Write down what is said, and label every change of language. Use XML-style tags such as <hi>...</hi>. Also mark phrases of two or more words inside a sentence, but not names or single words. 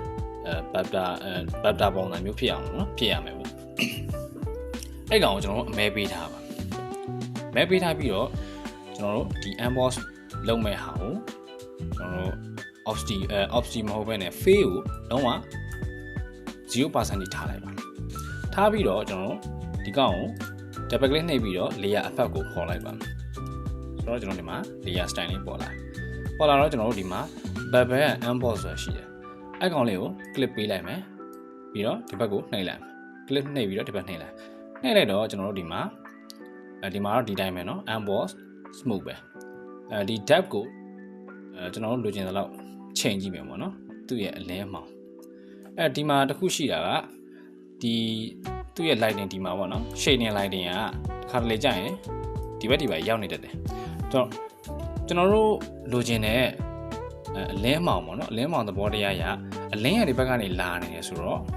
<my>bapta ပုံစံမျိုးဖြစ်အောင်နော်ဖြစ်ရမယ်ပေါ့အဲ့ကောင်ကိုကျွန်တော်တို့အမဲပေးထားပါမဲပေးထားပြီးတော့ကျွန်တော်တို့ဒီ emboss လုပ်မဲ့ဟာကိုကျွန်တော်တို့ obsti မဟုတ်ဘဲနဲ့ fade ကိုလုံးဝ 0% ထိထားလိုက်ပါထား ပြီးတော့ကျွန်တော်တို့ဒီကောင်ကို</my> <en>double click</en> <my>နှိပ်ပြီးတော့</my> <en>layer effect</en> <my>ကိုခေါ်လိုက်ပါဆိုတော့ကျွန်တော်ဒီမှာ</my> <en>layer style</en> <my>လေးပေါ်လာတော့ကျွန်တော်တို့ဒီမှာ</my> <en>bubble and</en> <my>emboss ဆိုတာရှိတယ်အဲ့ကောင်လေးကို click ပေးလိုက်မယ်ပြီးတော့ဒီဘက်ကိုနှိပ်လိုက်မယ် click နှိပ်ပြီးတော့ဒီဘက်နှိပ်လိုက်တော့ ကျွန်တော်တို့ဒီမှာတော့ဒီတိုင်းပဲเนาะ</my> <en>emboss smooth</en> <my>ပဲဒီ depth ကိုကျွန်တော်တို့လိုချင်တဲ့လောက်ချိန်ကြည့်မယ်ပေါ့เนาะသူ့ရဲ့အလင်းအမှောင်ဒီမှာတစ်ခုရှိတာကဒီသူ့ရဲ့ lighting ဒီမှာပေါ့เนาะ</my> <en>shading lighting</en> <my>ကတစ်ခါတလေကြာရင်ဒီဘက်ရောက်နေတတ်တယ်ကျွန်တော်တို့လိုချင်တဲ့အလင်းအမှောင်ပေါ့เนาะအလင်းအမှောင်သဘောတရားရအလင်းရဒီဘက်ကနေလာနေတယ်ဆိုတော့</my>